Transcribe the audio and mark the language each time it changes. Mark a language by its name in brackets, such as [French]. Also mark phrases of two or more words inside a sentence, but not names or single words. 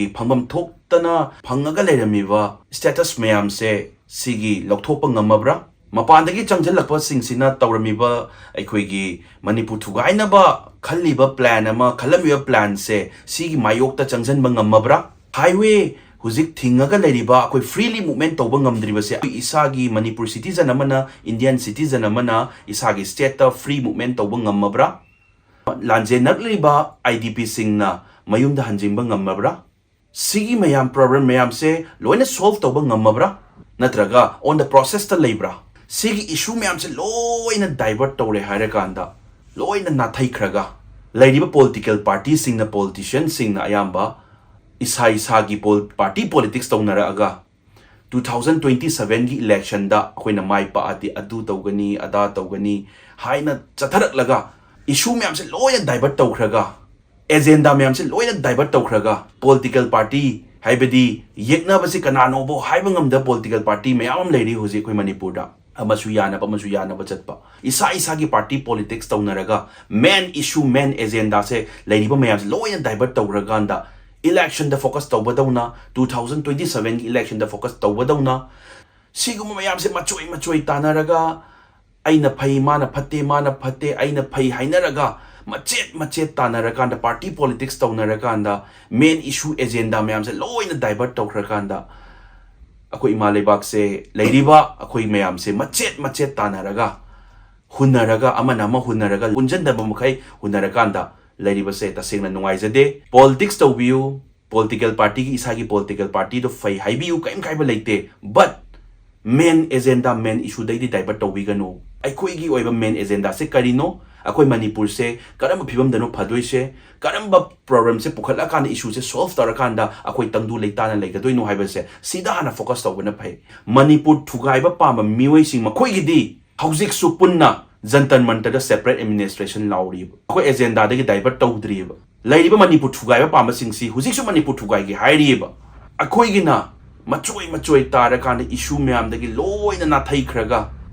[Manipuri] Pambam Toktana, Pangaga Leramiva, status mayam se, Sigi, Loktopa Namabra, Mapandagi Chanjalapa Singsina, Tauramiva, Equigi, Manipur Tugainaba, Kaliba plan, Ama, Kalamia plan se, Sigi Mayokta Chanjan Bangamabra, Highway, Huzik Tingaga Leriba, Koi [English] freely movement of [Manipuri] Bangam se, Isagi, Manipur citizen Amana, [English] Indian citizen [Manipuri] Amana, Isagi state [English] free movement of [Manipuri] Bangamabra, Lanje Nagliba, IDP Singna. Mayumda hanjingba ngamabra sigi mayam problem mayam se loina solve tawba ngamabra natraga [English] on the process [Manipuri] ta leibra sigi issue mayam se loina divert tawre haira kanda loina nathai khraga leiriba [English] political party [Manipuri] singna politician singna ayamba isa gi [English] party politics [Manipuri] tawnara aga 2027 gi election da khoina mai pa ati adu tawgani ada tawgani haina chatharak laga issue mayam se loina divert tawkhraga agenda mayam se loina divert tawkhraga [English] political party [Manipuri] haibadi yekna basi kanano bo haibangam da [English] political party [Manipuri] mayam leiri hoji koi manipur da amasu yana bachatpa isa gi [English] party politics [Manipuri] tawnaraga [English] main issue main agenda [Manipuri] se leiri ba mayam se loina divert tawkhraga anda election da focus tawbadawna 2027 election da focus tawbadawna siguma mayam se machoi tanaraga aina phai mana phatte aina phai hainaraga machet tanaraganda [English] party politics [Manipuri] tawnaraganda [English] main issue agenda [Manipuri] mayam se loina divert tawkhraganda akoi ima leibak se leiriba akoi mayam se machet tanaraga hunaraga amana ma hunaraga unjanda bamkhai hunaraganda leiriba se tasengna nungaijade politics tawbiu [English] political party [Manipuri] gi isagi [English] political party [Manipuri] do fai haibiu kaim kaiba leite [English] but main agenda main issue [Manipuri] dai divert tawbiganu aikoi gi oiba [English] main agenda [Manipuri] se karino akoi manipur se karamba phibam dano phadoi se karamba problem se pukhala kan issue se solve tarakanda akoi tangdu leitana leigadoi no haiba se sida hana focus tawbana phai manipur thugaiba pamba miwai sing makoi gi di houcjick su punna jantan mantar da [English] separate administration [Manipuri] lauri akoi agenda da gi divert tawdri leiriba manipur thugaiba pamba sing si houcjick su manipur thugai gi hairiba akoi gi na machoi tarakanda issue mayam da gi loina na thai khraga